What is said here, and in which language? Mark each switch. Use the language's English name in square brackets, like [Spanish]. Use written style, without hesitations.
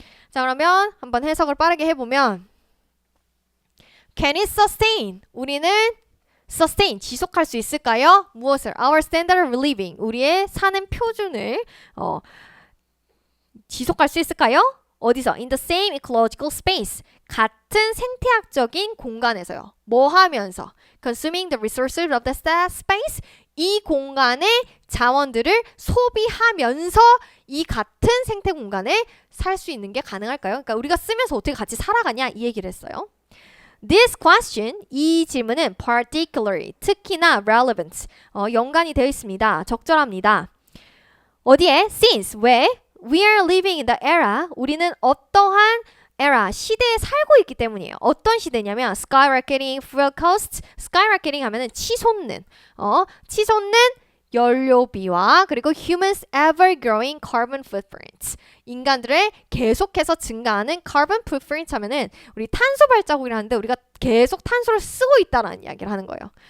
[Korean] 자, 그러면 한번 해석을 빠르게 해보면 [English] Can it sustain? [Korean] 우리는 sustain, 지속할 수 있을까요? 무엇을? [English] Our standard of living, [Korean] 우리의 사는 표준을 지속할 수 있을까요? 어디서? [English] In the same ecological space, [Korean] 같은 생태학적인 공간에서요. 뭐 하면서? [English] Consuming the resources of the space, [Korean] 이 공간의 자원들을 소비하면서 이 같은 생태 공간에 살 수 있는 게 가능할까요? 그러니까 우리가 쓰면서 어떻게 같이 살아가냐 이 얘기를 했어요. [English] This question, [Korean] 이 질문은 particularly, 특히나 relevant, 연관이 되어 있습니다. 적절합니다. 어디에? Since, 왜? [English] We are living in the era, [Korean] 우리는 어떠한 era, 시대에 살고 있기 때문이에요. 어떤 시대냐면 [English] skyrocketing fuel costs, [Korean] skyrocketing 하면은 치솟는, 치솟는 연료비와 그리고 [English] humans ever growing carbon footprints, [Korean] 인간들의 계속해서 증가하는 carbon footprint 하면은 우리 탄소 발자국이라는데 우리가 계속 탄소를 쓰고 있다라는 이야기를 하는 거예요.